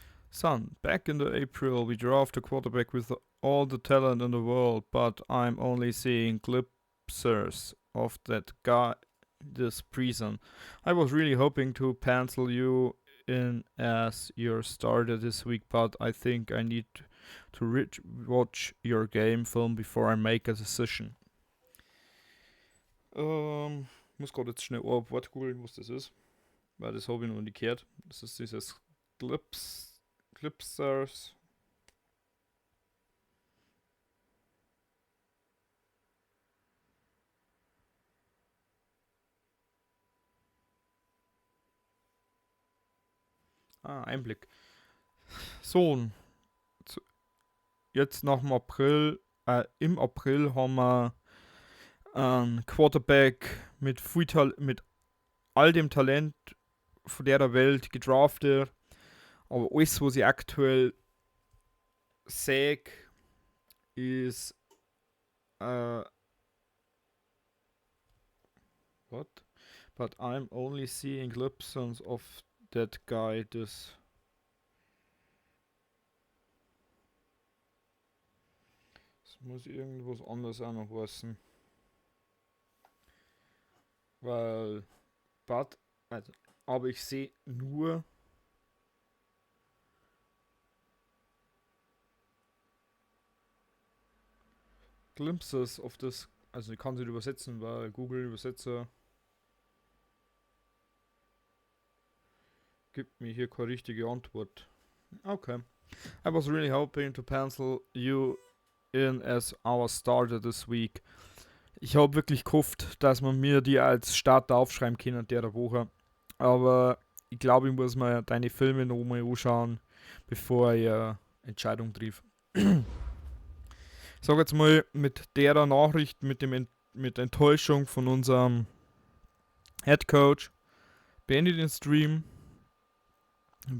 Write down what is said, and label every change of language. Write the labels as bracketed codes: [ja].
[en] Son, back in the April, we draft a quarterback with all the talent in the world, but I'm only seeing glimpses of that guy this preseason. I was really hoping to pencil you in as your starter this week, but I think I need to watch your game film before I make a decision. [de] Muss gerade jetzt schnell ein Wort googeln, was das ist, weil das habe ich noch nicht gehört. Das ist dieses Clipsers. Einblick. So, jetzt nach dem April, im April haben wir einen Quarterback mit mit all dem Talent von der Welt gedraftet. Aber alles, was ich aktuell sehe, ist what? [en] But I'm only seeing glimpses of that guy. [de] Das muss irgendwas anderes auch noch wissen. Weil, aber ich sehe nur [en] Glimpses of this, [de] also ich kann sie übersetzen, weil Google Übersetzer gibt mir hier keine richtige Antwort. Okay. [en] I was really hoping to pencil you in as our starter this week. [de] Ich habe wirklich gehofft, dass man mir die als Starter aufschreiben kann der Woche. Aber ich glaube, ich muss mir deine Filme noch mal anschauen, bevor ich eine Entscheidung treffe. Ich sage jetzt mal mit der Nachricht, mit der Enttäuschung von unserem Head Coach, beende den Stream, bearbeite das Video und lade es dann auf YouTube hoch.